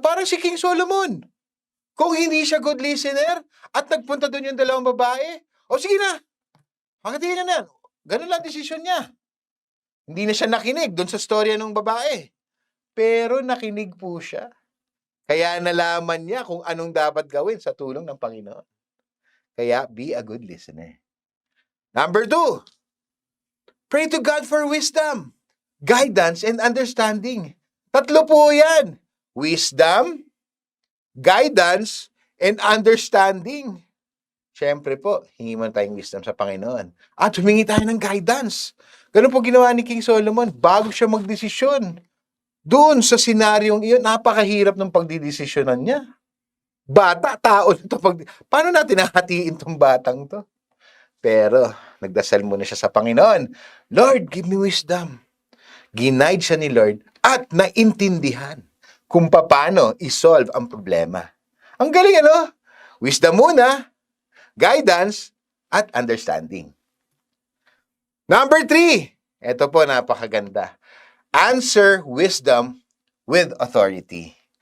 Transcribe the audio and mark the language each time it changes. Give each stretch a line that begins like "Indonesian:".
Filipino: Parang si King Solomon. Kung hindi siya good listener at nagpunta doon yung dalawang babae, o sige na, hanggatiin na. Ganun lang desisyon niya. Hindi na siya nakinig doon sa storya ng babae. Pero nakinig po siya. Kaya nalaman niya kung anong dapat gawin sa tulong ng Panginoon.
English: Kaya be a good listener. Number 2, pray to God for wisdom, guidance, and understanding.
Filipino: Tatlo po yan.
English: Wisdom, guidance, and understanding.
Filipino: Siyempre po, hingi mo tayong wisdom sa Panginoon. At humingi tayo ng guidance. Ganun po ginawa ni King Solomon bago siya magdesisyon. Doon sa senaryong iyon, napakahirap ng pagdidesisyonan niya. Bata, tao. Paano natin hahatiin tong batang to? Pero, nagdasal muna siya sa Panginoon.
English: Lord, give me wisdom.
Filipino: Ginaid siya ni Lord at naintindihan kung paano isolve ang problema. Ang galing, ano? Wisdom muna, guidance, at understanding.
English: Number 3,
Filipino: ito po napakaganda.
English: Answer wisdom with authority.